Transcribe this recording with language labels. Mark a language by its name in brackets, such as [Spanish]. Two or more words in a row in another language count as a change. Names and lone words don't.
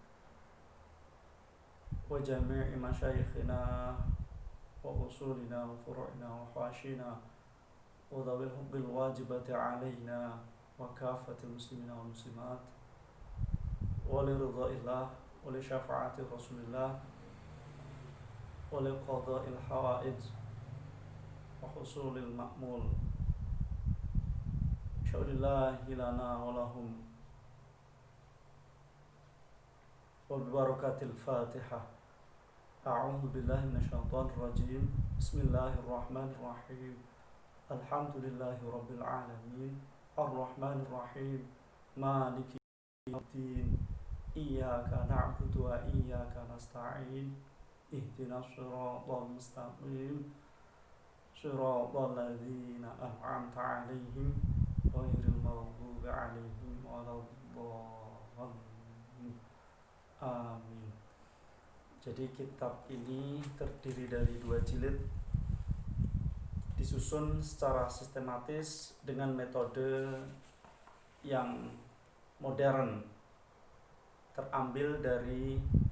[Arabic] وجميع مشايخنا وأصولنا وفروعنا وحواشينا وذوي الحب الواجبة علينا وكافة المسلمين والمسلمات ولرضاء الله ولشفاعة رسول الله ولقضاء الحوائج وحصول المأمول. شيء لله لنا ولهم وببركة الفاتحة. أعوذ بالله من الشيطان الرجيم. بسم الله الرحمن الرحيم. الحمد لله رب العالمين. الرحمن الرحيم. مالك يوم الدين. إياك نعبد وإياك نستعين. اهدنا الصراط المستقيم. صراط الذين أنعمت عليهم غير المغضوب عليهم ولا الضالين. Amin. [Indonesian] Jadi kitab ini terdiri dari 2 jilid, disusun secara sistematis dengan metode yang modern, terambil dari